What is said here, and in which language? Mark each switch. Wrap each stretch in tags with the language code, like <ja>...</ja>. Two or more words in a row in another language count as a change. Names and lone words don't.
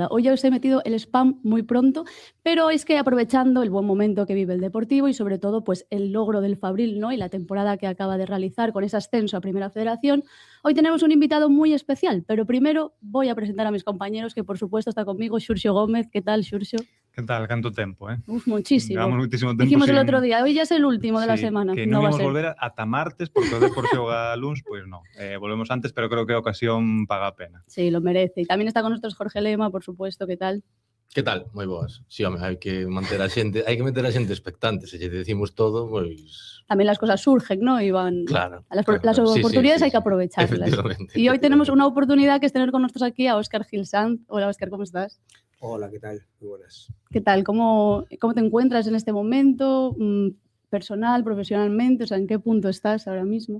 <es>Hoy ya os he metido el spam muy pronto, pero es que aprovechando el buen momento que vive el Deportivo y sobre todo pues el logro del Fabril, ¿no? Y la temporada que acaba de realizar con ese ascenso a Primera Federación, hoy tenemos un invitado muy especial, pero primero voy a presentar a mis compañeros, que por supuesto está conmigo, Xurxo Gómez. ¿Qué tal, Xurxo?</es> <gl>¿Qué tal? ¿Canto tempo, eh?</gl> <es>Uf, muchísimo. Llevamos muchísimo tempo Dijimos sin... el otro día, hoy ya es el último de la semana. Que no</es> <gl>non</gl> <es>va a</es> <gl>imos ser. volver ata martes, porque o Depor xoga luns, pois non. Volvemos antes, pero creo que a ocasión paga a pena.</gl> <es>Sí, lo merece. Y también está con nosotros Jorge Lema, por supuesto. ¿Qué tal?</es> <gl>Que tal? Moi boas. Si, home, hai que meter a xente expectante, se lle decimos todo, pois...</gl> <es>También las cosas surgen, ¿no? Y van... Claro. Las Sí, oportunidades sí, hay que aprovecharlas. Efectivamente. Y hoy tenemos una oportunidad que es tener con nosotros aquí a Óscar Gil Sanz. Hola, Óscar, ¿cómo estás? Hola, ¿qué tal? Muy buenas. ¿Qué tal? ¿Cómo te encuentras en este momento? Personal, profesionalmente, o sea, ¿en qué punto estás ahora mismo?</es>